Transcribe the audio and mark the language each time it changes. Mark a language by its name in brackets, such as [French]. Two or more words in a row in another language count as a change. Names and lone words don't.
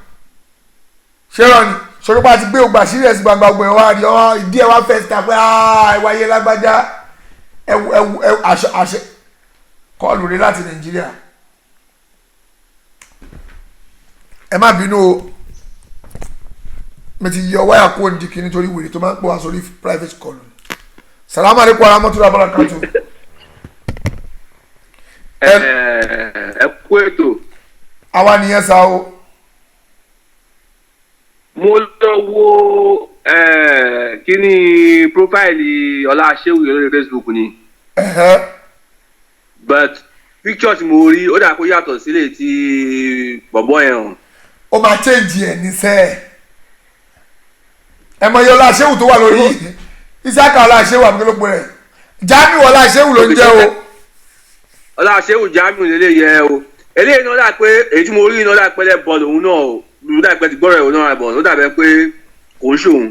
[Yoruba] sọ̀rọ̀ bá ti gbé gbogbo àṣírí ẹ̀ sí gbangba gbogbo ẹ̀ wá rí ọ́ ìdí ẹ̀ wá fẹ́ síta pé ìwáyé lágbájá àṣẹ kọlù rí láti Nàìjíríà ẹ má bínú o mi ti yọ wáyà kó ní kí nítorí wèrè tó máa ń pọ̀ wá sórí [English] private call [Arabic] السلام عليكم ورحمة الله وبركاته. [Yoruba] ẹ kú ètò. àwa nìyẹn sá o. mo lọ wo kí ni profile Ọlá Ṣéwù lórí Facebook ni. [English] but picture [Yoruba] tí mo rí ó dà kó yàtọ̀ sílẹ̀ tí bọ̀bọ̀ yẹn hàn. ó máa change ẹ̀ ní sẹ́ẹ̀ ẹ mọ iye Ọlá Ṣéwù tó wà lórí Isiaka Ọlá Ṣéwù àbíkélógbò rẹ̀ Jamiu Ọlá Ṣéwù ló ń jẹ́ o. Ọlá Ṣéwù Jamiu lélẹ̀ yẹ o eléyìí náà dà pé èyí tí mo rí náà dà pé lẹ́ bọ́ọ̀lù òun náà o ló dà pé ti gbọ́rọ̀ ẹ̀ òun náà bọ̀ ló dà bẹ́ẹ̀ pé kò ń ṣòun.